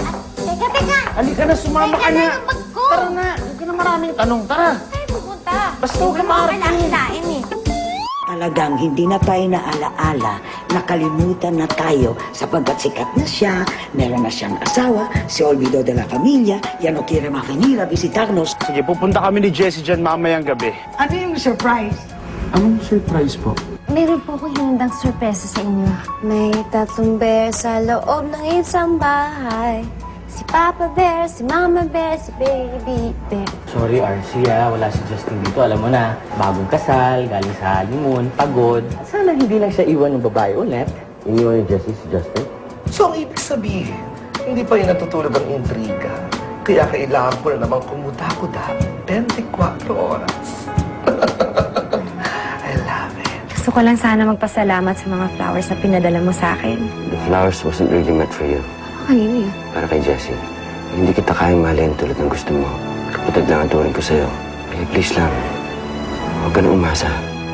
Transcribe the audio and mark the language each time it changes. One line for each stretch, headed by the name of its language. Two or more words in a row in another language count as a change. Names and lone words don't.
Filipino: Teka! Halika na, sumama ka na. Bag ko! Tara na, huwag ka na maraming tanong. Tara! Tayo pupunta. Basta huwag ka maharap Kailangan eh. Talagang hindi na tayo naalaala, nakalimutan na tayo sapagkat sikat na siya, meron na siyang asawa, si Olvido de la Familia,
Spanish: ya no quiere más venir a visitarnos.
Filipino: Sige, pupunta kami ni Jessie dyan mamayang gabi. Ano yung surprise? Anong surprise po? Meron po akong hinandang sorpresa sa inyo. May tatlong bear sa loob ng isang bahay. Si Papa Bear, si Mama Bear, si Baby Bear. Sorry, RC, wala si Justin dito. Alam mo na, bagong kasal, galing sa honeymoon, pagod. Sana hindi lang siya iwan ng babae ulit. Iniwan ni Jessie si Justin? So, ang ibig sabihin, hindi pa rin natutulog ang intriga. Kaya kailangan ko na namang kumuda-kuda 24 oras.
English: I love it.
Filipino: Gusto ko lang sana magpasalamat sa mga flowers na pinadala mo sa akin.
English: The flowers wasn't really meant for you.
Filipino: Kanino yun? Para kay Jessie. Hindi kita kayang mahalin tulad ng gusto mo. Kapatid lang ang turing ko sa'yo. Kaya please lang, huwag ka na umasa.